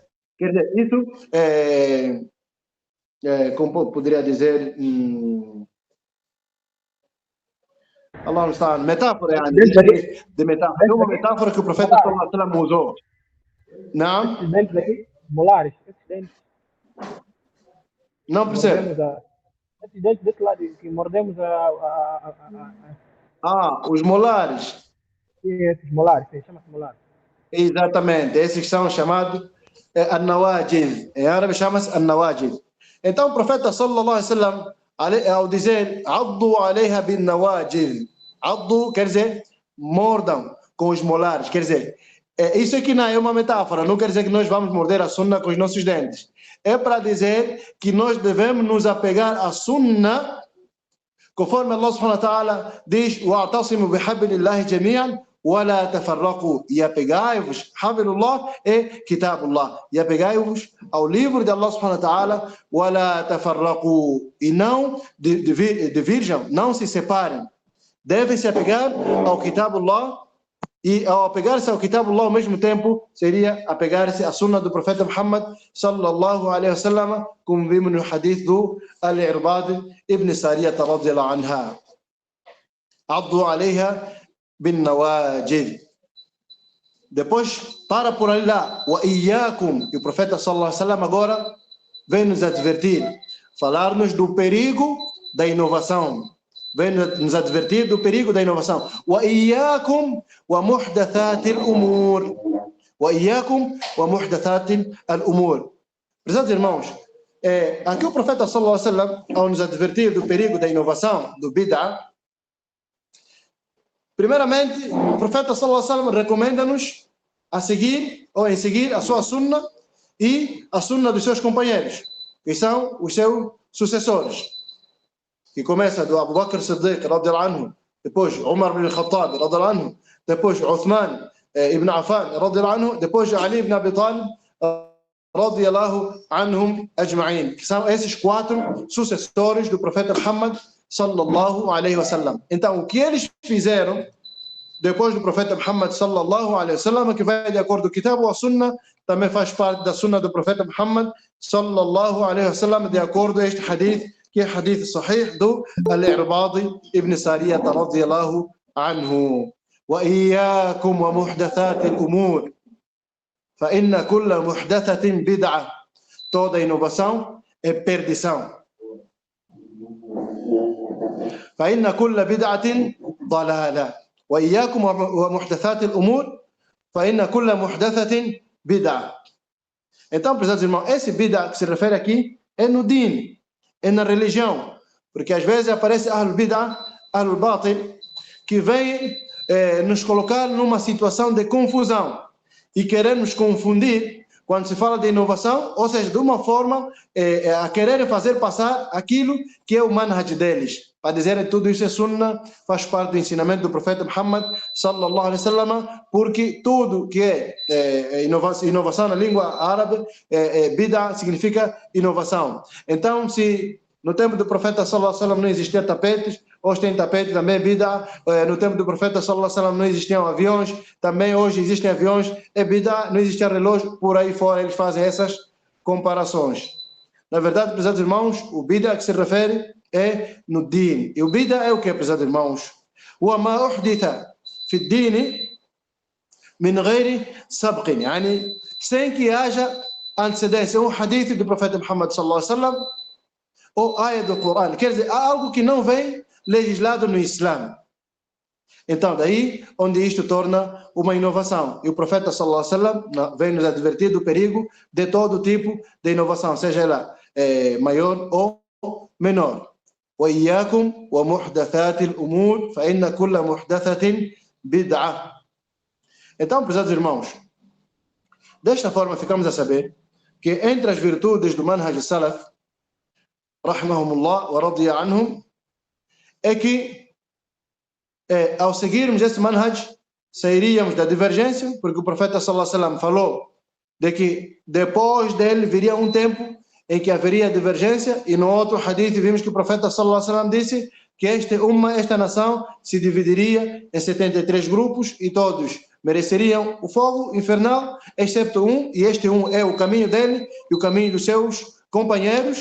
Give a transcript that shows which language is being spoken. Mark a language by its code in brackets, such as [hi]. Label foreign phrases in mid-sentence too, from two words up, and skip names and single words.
[pt] Quer dizer, isso como poderia dizer, Allah não está, metáfora, de metáfora. É uma metáfora que o profeta [ar] صلى الله عليه وسلم [pt] usou. Não? Esses dentes aqui, molares, esses dentes. Não percebe? Esses dentes desse lado, que mordemos os molares. Sim, esses molares, chama-se molares. Exatamente, esses são chamados al-nawajid. Em árabe chama-se al-nawajid. Então o profeta [ar] صلى الله عليه وسلم, [pt] ao dizer [ar] عضوا عليها بالنواجذ, [pt] addu quer dizer mordam com os molares, quer dizer, isso aqui não é uma metáfora, não quer dizer que nós vamos morder a sunna com os nossos dentes. É para dizer que nós devemos nos apegar à sunna, conforme Allah [ar] سبحانه وتعالى [pt] diz: [ar] واعتصموا بحبل الله جميعا ولا تفرقوا. [pt] E apegai-vos, hablullah é kitabullah, e apegai-vos ao livro de Allah [ar] سبحانه وتعالى, ولا تفرقوا, [pt] e não divirjam, não se separem. Devem se apegar ao kitabullah, E ao apegar-se ao Kitabullah ao mesmo tempo, seria apegar-se à sunna do profeta Muhammad [ar] صلى الله عليه وسلم, [pt] como vimos no hadith do Al-Irbad ibn Sariyah [ar] رضي الله عنها. عضوا عليها بالنواجذ. [pt] Depois, para por ali lá, [ar] وإياكم, [pt] e o profeta [ar] صلى الله عليه وسلم [pt] agora vem nos advertir, falar-nos do perigo da inovação. Vem nos advertir do perigo da inovação. [ar] وإياكم ومحدثات الأمور. وإياكم ومحدثات الأمور. [pt] Prezados irmãos, aqui o profeta [ar] صلى الله عليه وسلم, [pt] ao nos advertir do perigo da inovação, do bid'ah, primeiramente, o profeta [ar] صلى الله عليه وسلم [pt] recomenda-nos a seguir ou em seguir a sua sunna e a sunna dos seus companheiros, que são os seus sucessores. Que começa do Abu Bakr Siddiq [ar] رضي الله عنه, [pt] depois Umar ibn Khattab [ar] رضي الله عنه, [pt] depois Uthman ibn Affan [ar] رضي الله عنه, [pt] depois Ali ibn Abi Talib [ar] رضي الله عنهم أجمعين, [pt] que são esses 4 sucessores do profeta Muhammad [ar] صلى الله عليه وسلم. [pt] Então, o que eles fizeram depois do profeta Muhammad [ar] صلى الله عليه وسلم, [pt] que vai de acordo com o Kitab ou a Sunna, também faz parte da Sunna do profeta Muhammad [ar] صلى الله عليه وسلم, [pt] de acordo com este hadith, que é [ar] حديث صحيح [pt] do Al-Irbad ibn Sariyah [ar] رضي الله عنه. وإياكم ومحدثات الأمور، فإن كل محدثة بدعة. [pt] Toda inovação é perdição. [ar] فإن كل بدعة ضلالة وإياكم ومحدثات الأمور فإن كل محدثة بدعة. [pt] Então, prezados irmãos, esse bid'ah que se refere aqui é no din, é na religião, porque às vezes aparece ahlul [ar] بدعة، أهل الباطل, [pt] que vem nos colocar numa situação de confusão e querer nos confundir quando se fala de inovação, ou seja, de uma forma a querer fazer passar aquilo que é o manhaj deles, para dizerem que tudo isso é sunna, faz parte do ensinamento do profeta Muhammad [ar] صلى الله عليه وسلم, [pt] porque tudo que é inovação na língua árabe, bid'ah significa inovação. Então, se no tempo do profeta [ar] صلى الله عليه وسلم [pt] não existiam tapetes, hoje tem tapete, também é bid'ah. No tempo do profeta [ar] صلى الله عليه وسلم [pt] não existiam aviões, também hoje existem aviões, é bid'ah. Não existia relógio, por aí fora eles fazem essas comparações. Na verdade, prezados irmãos, o bid'ah que se refere é no din. E o bid'ah é o que, prezados irmãos? [ar] وما أحدث في الدين من غير سبق, يعني [pt] sem que haja antecedência, um hadith do profeta Muhammad [ar] صلى الله عليه وسلم [pt] ou ayah do Corão, quer dizer, há algo que não vem legislado no Islã. Então, daí onde isto torna uma inovação. E o profeta [ar] صلى الله عليه وسلم [pt] vem nos advertir do perigo de todo tipo de inovação, seja ela maior ou menor. [ar] وإياكم ومحدثات الأمور فإن كل محدثة بدعة. [pt] Então, prezados irmãos, desta forma ficamos a saber que entre as virtudes do [ar] منهج سلف, رحمهم الله ورضي عنهم, [pt] é que ao seguirmos esse manhaj sairíamos da divergência, porque o profeta [ar] صلى الله عليه وسلم [pt] falou de que depois dele viria um tempo em que haveria divergência, e no outro hadith vimos que o profeta [ar] صلى الله عليه وسلم [pt] disse que esta nação se dividiria em 73 grupos e todos mereceriam o fogo infernal, excepto um, e este um é o caminho dele e o caminho dos seus companheiros.